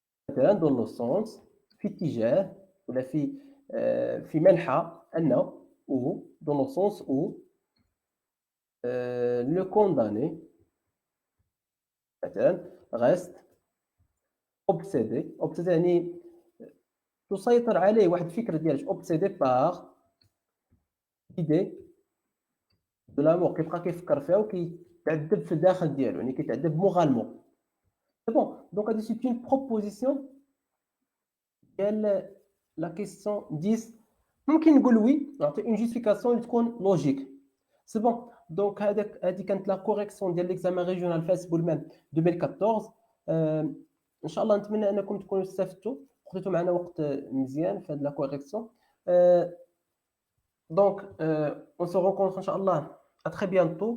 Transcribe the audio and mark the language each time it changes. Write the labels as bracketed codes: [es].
[ar] مثلا [fr] dans le sens [ar] في اتجاه ولا في منحى أنه [fr] ou dans le sens où le condamné [ar] مثلا [fr] reste obsédé [ar] يعني تسيطر عليه واحد الفكرة ديال [fr] obsédé par l'idée de la mort، [ar] كيبقى كيفكر فيها وكيتعذب في الداخل ديالو، يعني كيتعذب موغالمون. [fr] Donc هذه c'est une proposition ديال la question 10. [ar] ممكن نقول وي نعطي une justification اللي تكون logique. [fr] C'est bon. Donc [ar] هذه كانت [fr] la correction ديال l'examen régional فاس بولمان 2014. [ar] ان شاء الله نتمنى انكم تكونوا استفدتوا خديتوا معنا وقت مزيان في هذه la correction. [fr] Donc on se rencontre ان شاء الله à très bientôt.